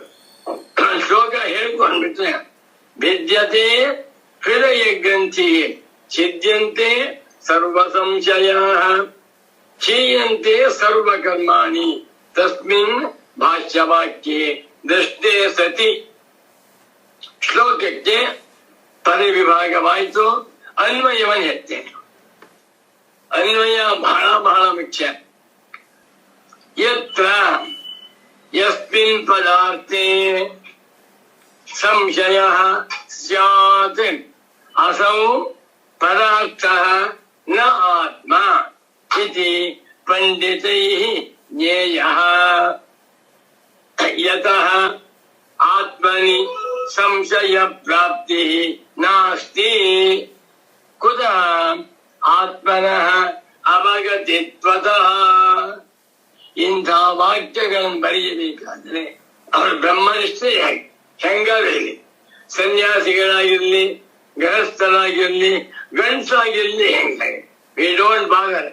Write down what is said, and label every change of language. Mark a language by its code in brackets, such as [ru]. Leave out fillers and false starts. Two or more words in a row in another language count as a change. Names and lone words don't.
[kn] ಶ್ಲೋಕ ಹೇಳ್ಕೊಂಡ್ಬಿಟ್ರೆ [sa] ವಿದ್ಯತೆ ಹೃದಯ ಗ್ರಂಥಿ ಛಿದ್ಯಂತೆ ಸರ್ವ ಸಂಶಯ ಕ್ಷೀಯಂತೆ ಸರ್ವಕರ್ಮಾಣಿ ತಸ್ಮಿನ್ ಭಾಷ್ಯವಾಕ್ಯೆ ದೃಷ್ಟೇ ಸತಿ. [kn] ಶ್ಲೋಕಕ್ಕೆ ಪದ ವಿಭಾಗವಾಯಿತು. ಅನ್ವಯವನ್ನು ಹೇಳ್ತೇನೆ. ಅನ್ವಯ ಬಹಳ ಬಹಳ ಮುಖ್ಯ. [sa] ಯತ್ರ ಯಸ್ಮಿನ್ ಪದಾರ್ಥೇ ಸಂಶಯ ಸ್ಯಾತ್ ಅಸೌ ಪದಾರ್ಥಃ ನ ಆತ್ಮ ಇತಿ ಪಂಡಿತೈಃ ಜ್ಞೇಯಃ. ಯತಃ ಆತ್ಮನಿ ಸಂಶಯ ಪ್ರಾಪ್ತಿ ನಾಸ್ತಿ ಕುತಃ ಆತ್ಮನಃ ಅವಗತಿತ್ವತಃ. [kn] ಇಂಥ ವಾಕ್ಯಗಳನ್ನು ಬರೆಯಬೇಕಾದ್ರೆ ಅವರು ಬ್ರಹ್ಮನಿಷ್ಠೆ ಹೆಂಗಾರಿರಲಿ, ಸನ್ಯಾಸಿಗಳಾಗಿರ್ಲಿ, ಗೃಹಸ್ಥರಾಗಿರ್ಲಿ, ಗಂಡಸಾಗಿರ್ಲಿ, ಹೆಂಗಾಗಿ [en] we don't bother.